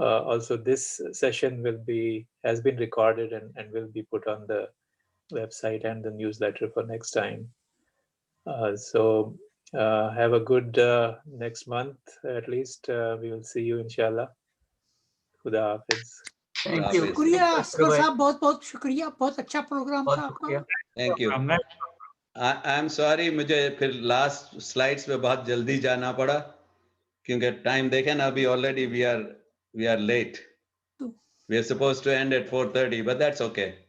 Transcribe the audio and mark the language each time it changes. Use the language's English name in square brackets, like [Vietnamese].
[English] Also, this session has been recorded and will be put on the website and the newsletter for next time. So Have a good next month at least. We will see you inshallah. [Hindi] Khuda Hafiz. [English] Thank you. [Hindi] शुक्रिया Asghar [English] Bye-bye. [Hindi] साहब, बहुत बहुत शुक्रिया, बहुत अच्छा programme बहुत था आपका। शुक्रिया। [English] Thank you. I'm sorry, [Hindi] मुझे फिर लास्ट स्लाइड्स पे बहुत जल्दी जाना पड़ा क्योंकि टाइम देखें ना, अभी already [English] we are late. We are supposed to end at 4:30, but that's okay.